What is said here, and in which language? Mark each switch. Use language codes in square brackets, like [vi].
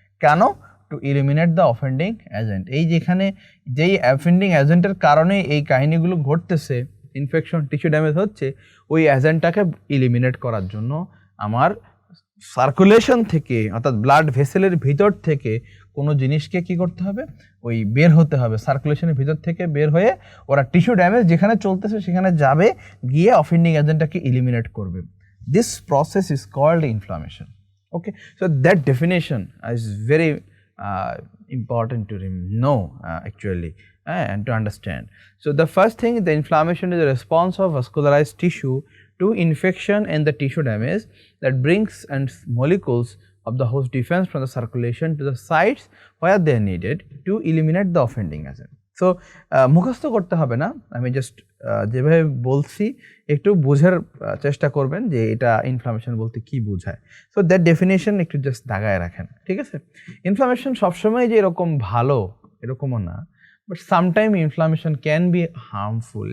[bn] কেন, [en] to eliminate the offending agent, [bn] এই যেখানে যেই অফেন্ডিং এজেন্টের কারণে এই কাহিনীগুলো ঘটতেছে, ইনফেকশন টিস্যু ড্যামেজ হচ্ছে, ওই এজেন্টটাকে ইলিমিনেট করার জন্য আমার সার্কুলেশন থেকে, অর্থাৎ ব্লাড ভেসেলের ভিতর থেকে কোনো জিনিসকে কি করতে হবে, ওই বের হতে হবে, সার্কুলেশনের ভিতর থেকে বের হয়ে ওরা টিস্যু ড্যামেজ যেখানে চলতেছে সেখানে যাবে, গিয়ে অফেন্ডিং এজেন্টটাকে ইলিমিনেট করবে। [en] This process is called inflammation. Okay, so that definition is very important to know actually and to understand. So the first thing, the inflammation is a response of vascularized tissue to infection and the tissue damage that brings and molecules of the host defense from the circulation to the sites where they are needed to eliminate the offending agent. [bn] So মুখস্থ করতে হবে না, আমি just যেভাবে বলছি একটু বোঝার চেষ্টা করবেন যে এটা ইনফ্লামেশন বলতে কি বোঝায়। [en] so that definition [bn] একটু জাস্ট দাগায় রাখেন, ঠিক আছে। ইনফ্লামেশন সবসময় যে এরকম ভালো এরকমও না, [en] But sometime inflammation can be harmful.